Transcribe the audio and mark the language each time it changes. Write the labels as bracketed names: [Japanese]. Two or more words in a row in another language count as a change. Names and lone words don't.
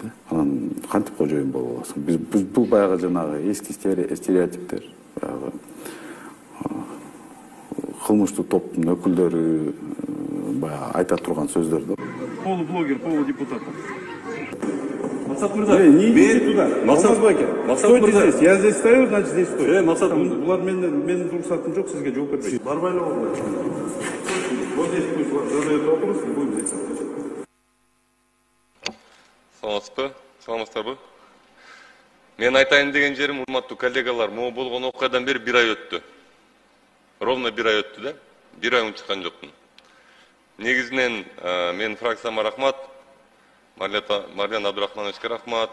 [Kyrgyz] Анан кантип кожоюн болуп аласың? Биз бул баягы жанагы эски стереотиптер, баягы кылмыштуу топтун өкүлдөрү баягы айта турган сөздөр да. [Russian] Полублогер, полудепутат. [Kyrgyz] Максат Мырза, [Russian] не идите туда. Стойте здесь. Я здесь стою, значит здесь стою. [Kyrgyz] Максат, булар менин [Kazakh] рұқсатым жоқ, [Kyrgyz] сизге жооп бербейт. Барбайлап алыңыз. [Russian] Вот здесь пусть задают вопросы, и будем здесь отвечать. [Kyrgyz] Саламатсыздарбы? Мен айтайын деген жерим, урматтуу коллегалар, могу болгон окуядан бери 1 ай өттү. Ровно 1 ай өттү да. 1 ай чыккан жокмун. Негизинен менин фракцияма рахмат. Марьян Абдрахмановичке рахмат.